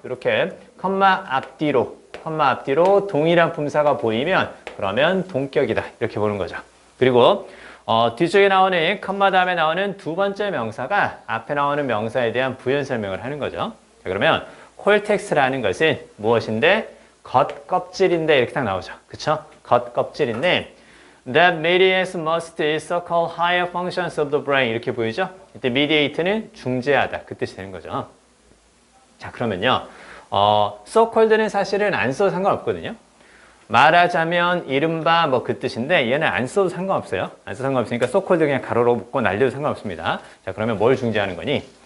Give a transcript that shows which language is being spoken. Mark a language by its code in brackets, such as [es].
[ko] 이렇게 컴마 앞뒤로 동일한 품사가 보이면 그러면 동격이다 이렇게 보는 거죠. 그리고 뒤쪽에 나오는 컴마 다음에 나오는 두 번째 명사가 앞에 나오는 명사에 대한 부연 설명을 하는 거죠. 자, 그러면 콜텍스라는 것은 무엇인데 겉껍질인데 이렇게 딱 나오죠. 그쵸? 겉껍질인데 [en] That mediates most so-called higher functions of the brain. [ko] 이렇게 보이죠? 이때 mediate는 중재하다. 그 뜻이 되는 거죠. 자, 그러면요. so-called는 사실은 안 써도 상관없거든요. 말하자면 이른바 뭐 그 뜻인데 얘는 안 써도 상관없어요. 안 써도 상관없으니까 so-called 그냥 가로로 묶고 날려도 상관없습니다. 자, 그러면 뭘 중재하는 거니?